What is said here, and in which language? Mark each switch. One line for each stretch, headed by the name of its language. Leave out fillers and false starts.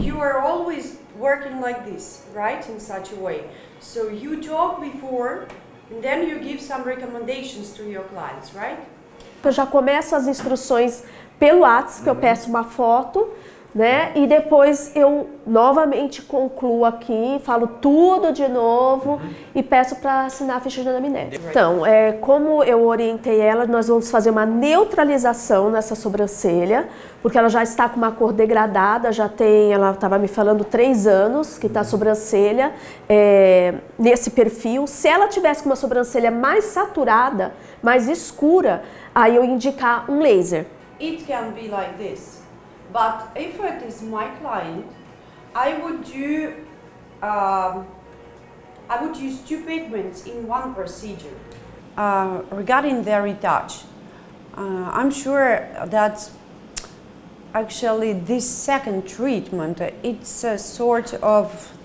English: You are always working like this, right? In such a way. So you talk before, and then you give some recommendations to your clients, right?
Portuguese: Eu já começo as instruções pelo WhatsApp, que eu peço uma foto, né? E depois eu novamente concluo aqui, falo tudo de novo e peço para assinar a ficha de anamnese. Então, como eu orientei ela, nós vamos fazer uma neutralização nessa sobrancelha, porque ela já está com uma cor degradada, ela estava me falando 3 anos que está a sobrancelha nesse perfil. Se ela tivesse com uma sobrancelha mais saturada, mais escura, aí eu indicar um laser.
English: It can be like this, but if it is my client, I would use 2 pigments in one procedure. Regarding the retouch, I'm sure that actually this second treatment, it's a sort of